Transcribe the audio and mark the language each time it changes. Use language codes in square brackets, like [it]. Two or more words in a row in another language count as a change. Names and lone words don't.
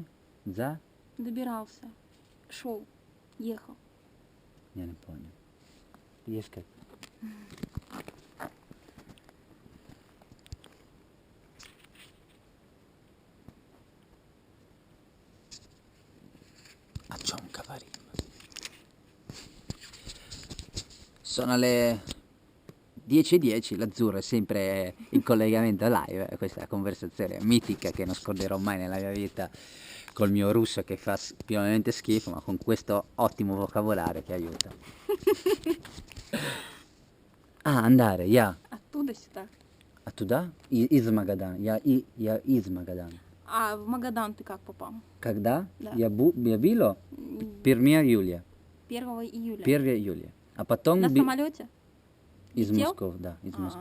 [ru] Добирался. Шел. Ехал. я не понял. Есть как? О чем говорим? [it] Sono le 10:10, l'Azzurro è sempre in collegamento live, questa conversazione mitica che non scorderò mai nella mia vita col mio russo che fa pienamente schifo, ma con questo ottimo vocabolario che aiuta. andare, [ru] я. Оттуда сюда. А туда? Из Магадана. Я из Магадана. А в Магадан ты как попал? Когда? Да. Я было 1 июля. 1 июля. 1 июля. А потом На самолете? из летел? Москвы, да, из Москвы.